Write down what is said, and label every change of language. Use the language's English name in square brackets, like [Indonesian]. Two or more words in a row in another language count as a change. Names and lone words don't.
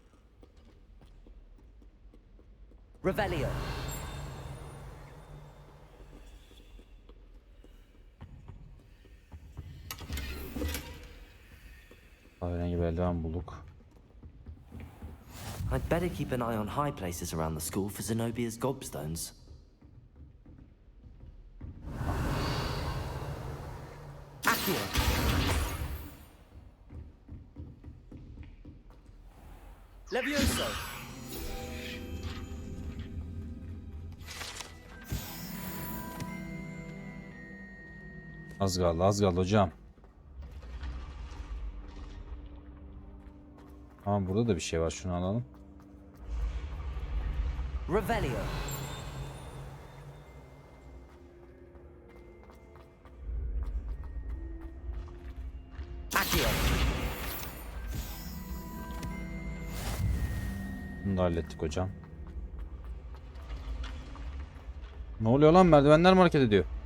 [Turkish] Revelio. Kahverengi bir eldiven bulduk. [English] I'd better keep an eye on high places around the school for Zenobia's gobstones. [Turkish] Accio. Leviosa. Az kaldı hocam. Tamam, burada da bir şey var, şunu alalım. Revelio. Accio. Bunu da hallettik hocam. Ne oluyor lan, merdivenler mi hareket ediyor?